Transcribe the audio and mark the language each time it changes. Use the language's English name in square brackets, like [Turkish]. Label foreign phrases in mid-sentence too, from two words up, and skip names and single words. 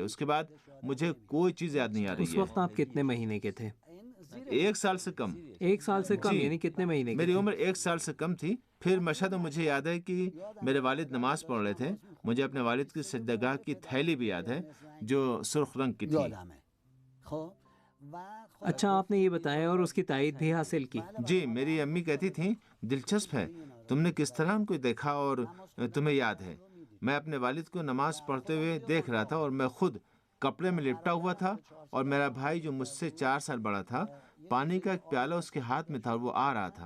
[Urdu] اس کے بعد مجھے کوئی چیز یاد نہیں آ اس رہی ہے۔ وقت آپ کتنے مہینے کے تھے؟ 1 سال سے کم۔ 1 سال سے کم؟ جی، یعنی کتنے مہینے کے؟ میری عمر 1 سال سے کم تھی۔ پھر مشہد میں مجھے یاد ہے کہ میرے والد نماز پڑھ رہے تھے، مجھے اپنے والد کی سجدہ کی تھیلی بھی یاد ہے جو سرخ رنگ کی تھی۔ [Persian] یادمه۔ خب و [Urdu] اچھا، آپ نے یہ بتایا اور اس کی تائید بھی حاصل کی؟ جی، میری امی کہتی تھیں دلچسپ ہے، تم نے کس طرح ان کو دیکھا اور تمہیں یاد ہے۔ میں اپنے والد کو نماز پڑھتے ہوئے دیکھ رہا تھا اور میں خود کپڑے میں لپٹا ہوا تھا، اور میرا بھائی جو مجھ سے 4 سال بڑا تھا، پانی کا ایک پیالہ اس کے ہاتھ میں تھا اور وہ آ رہا تھا۔